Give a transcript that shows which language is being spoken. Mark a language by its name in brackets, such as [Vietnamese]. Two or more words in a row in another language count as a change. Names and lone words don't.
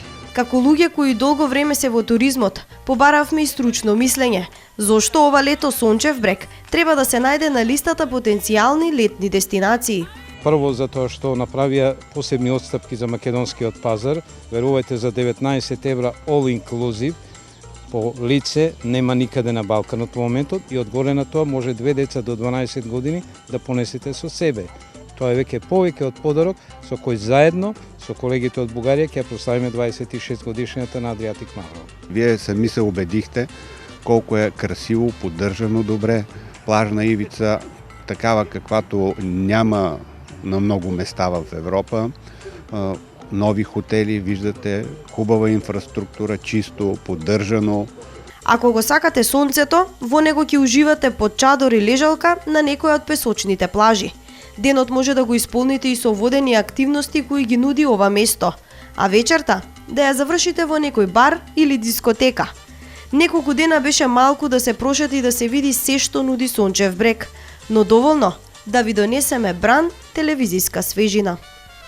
[Macedonian] Како луѓе кои долго време се во туризмот, побаравме и стручно мислење. Зошто ова лето Сончев брег треба да се најде на листата потенцијални летни дестинации? Прво затоа што направија посебни отстапки за македонскиот пазар, верувајте за 19 евра [English] all inclusive [Macedonian] по лице нема никаде на Балканот во моментот и одгоре на тоа може две деца до 12 години да понесете со себе. Тоа е веќе повеќе од подарок со кој заедно со колегите од Бугарија ќе прославиме 26 годишнината на Адриатик Мавро. [Bulgarian] Вие сами се убедихте колко е красиво, поддържано добре, плажна ивица, такава каквато няма на много места в Европа. Нови хотели, виждате, хубава инфраструктура, чисто, поддържано. [Macedonian] Ако го сакате сонцето, во него ќе уживате под чадор и лежалка на некоја од песочните плажи. Денот може да го исполните и со водени активности кои ги нуди ова место, а вечерта да ја завршите во некој бар или дискотека. Неколку дена беше малку да се прошети и да се види се што нуди Сончев брег, но доволно да ви донесеме бран телевизиска свежина.